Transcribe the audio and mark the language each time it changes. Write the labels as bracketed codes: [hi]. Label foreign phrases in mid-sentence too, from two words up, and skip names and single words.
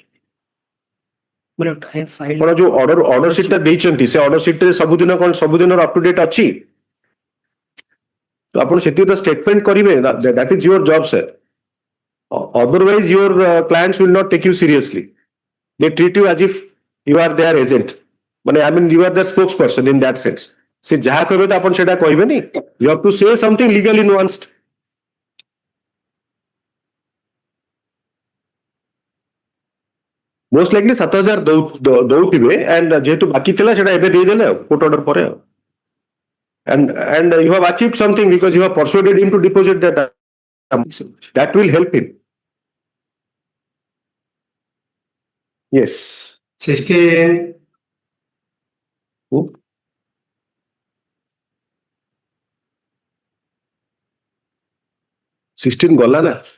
[or] ଆପଣ ଯୋଉ [en] order sheet [or] ଟା ଦେଇଛନ୍ତି ସେ [en] order sheet [or] ରେ ସବୁଦିନର [en] up to date [or] ଅଛି, ତ ଆପଣ ସେତିକି ତ ଷ୍ଟେଟମେଣ୍ଟ କରିବେ। [en] That is your job sir. Otherwise your clients will not take you seriously. They treat you as if you are their agent. I mean, you are the spokesperson in that sense. [or] ସେ ଯାହା କହିବେ ତ ଆପଣ ସେଟା କହିବେନି. [en] You have to say something legally nuanced. Most likely [or] 7,000 ଦଉଥିବେ and ଯେହେତୁ ବାକି ଥିଲା ସେଟା ଏବେ ଦେଇଦେଲେ [en] court order [or] ପରେ। [en] And you have achieved something because you have persuaded him to deposit that. That will help him. Yes. 16. [or] 16 ଗଲା ନା।